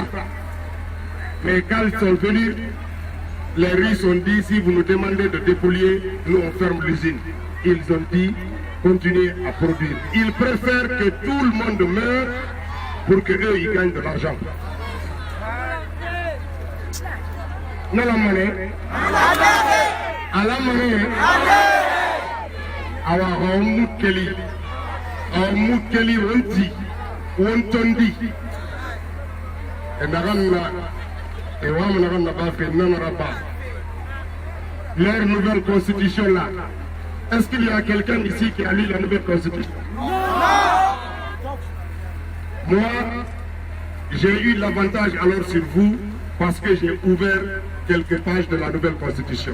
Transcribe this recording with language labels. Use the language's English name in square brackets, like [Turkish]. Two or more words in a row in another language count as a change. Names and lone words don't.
[French] Mais quand ils sont venus, les Russes ont dit, si vous nous demandez de dépolluer, nous on ferme l'usine. Ils ont dit, continuez à produire. Ils préfèrent que tout le monde meure pour qu'eux, ils gagnent de l'argent. Non, la monnaie. À la monnaie. Awa Mukeli. Mukeli Wonti. Wontondi. Et Narana. Et Wamanarana Bafe Nanaraba. Leur nouvelle constitution là. Est-ce qu'il y a quelqu'un ici qui a lu la nouvelle constitution? Non. Moi, j'ai eu l'avantage alors sur vous parce que j'ai ouvert quelques pages de la nouvelle constitution.